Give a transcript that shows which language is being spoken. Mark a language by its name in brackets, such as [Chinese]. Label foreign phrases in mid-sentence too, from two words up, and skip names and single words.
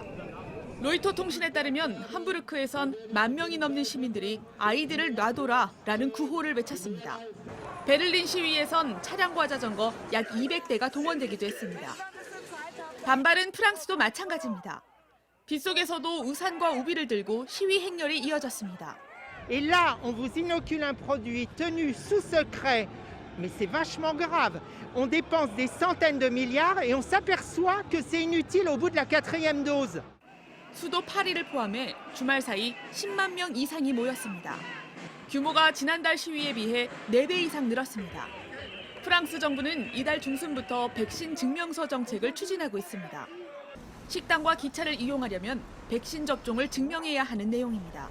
[Korean] 로이터 통신에 따르면 함부르크에선 1만 명이 넘는 시민들이 아이들을 놔둬라라는 구호를 외쳤습니다. 베를린 시위에선 차량과 자전거 약 200대가 동원되기도 했습니다. 반발은 프랑스도 마찬가지입니다. 빗속에서도 우산과 우비를 들고 시위 행렬이 이어졌습니다. [French] Et là, on vous inocule un produit tenu sous secret, mais c'est vachement grave. On dépense des centaines de milliards et on s'aperçoit que c'est inutile au bout de la 4e dose. [Korean] 수도 파리를 포함해 주말 사이 10만 명 이상이 모였습니다. 규모가 지난달 시위에 비해 4배 이상 늘었습니다. 프랑스 정부는 이달 중순부터 백신 증명서 정책을 추진하고 있습니다. 식당과 기차를 이용하려면 백신 접종을 증명해야 하는 내용입니다.